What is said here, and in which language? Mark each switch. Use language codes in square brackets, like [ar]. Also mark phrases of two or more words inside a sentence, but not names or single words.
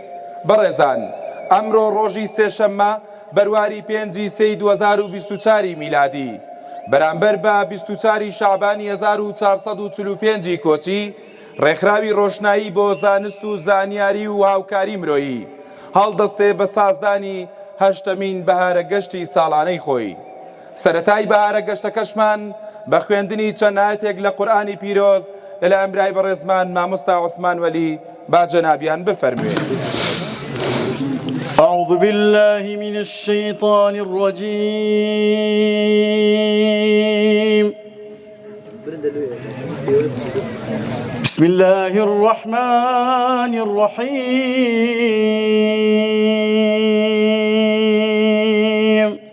[ckb] بەڕێزان، ئەمڕۆ ڕۆژی سێشەممە بەرواری 5 سەی 2024 میلادی بەرامبەر بە 24 شەعبانی 1445 کۆچی ڕێکخراوی ڕۆشنایی بۆ زانست و زانیاری و هاوکاری مرۆیی هەڵدەستێ بە سازدانی هەشتەمین بەهارە گەشتی ساڵانەی خۆی. سەرەتای بەهارە گەشتەکەشمان بە خوێندنی چەند ئایەتێک لە قورئانی پیرۆز لەلایەن ئەمرای بەڕێزمان مامۆستا عوسمان وەلی با جەنابیان بفەرموێن. [ar] أعوذ بالله من الشيطان الرجيم. بسم الله الرحمن الرحيم.